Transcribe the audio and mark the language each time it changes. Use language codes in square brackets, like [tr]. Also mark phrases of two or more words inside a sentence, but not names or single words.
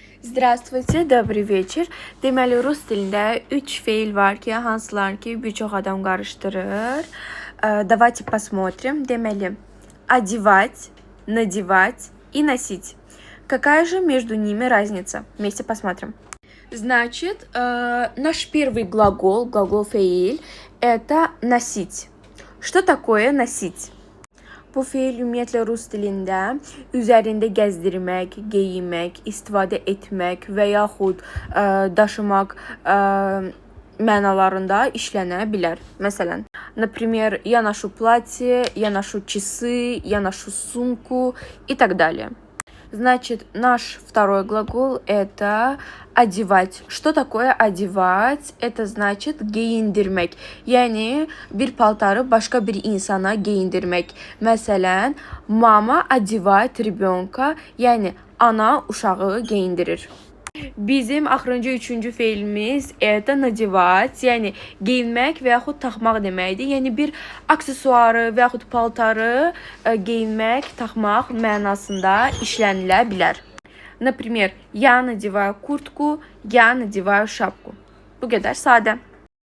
[ru] Здравствуйте, добрый вечер. [az] Deməli, rus dilində 3 feil var ki, hansılar ki, bir çox adam qarışdırır. [ru] Давайте посмотрим. Deməli, одевать, надевать и носить. Какая же между ними разница? Вместе посмотрим. Значит, наш первый глагол feil, это носить. Что такое носить? [az] Bu feil ümumiyyətlə rus dilində üzərində gəzdirmək, geyinmək, istifadə etmək və yaxud daşımaq mənalarında işlənə bilər. Məsələn, [ru] например, я ношу платье, я ношу часы, я ношу сумку и так далее. Значит, наш второй глагол это одевать. Что такое одевать? Это значит geyindirmək. [az] Yəni bir paltarı başqa bir insana geyindirmək. Məsələn, [ru] mama одевает ребенка, [az] yəni ana uşağı geyindirir. Bizim axırıncı üçüncü feilimiz [ru] это надевать, [az] yəni geyinmək və yaxud taxmaq deməkdir. Yəni bir aksesuarı və yaxud paltarı geyinmək, taxmaq mənasında işlənilə bilər. [ru] Например, я надеваю куртку, я надеваю шапку. [az] Bu qədər sadə.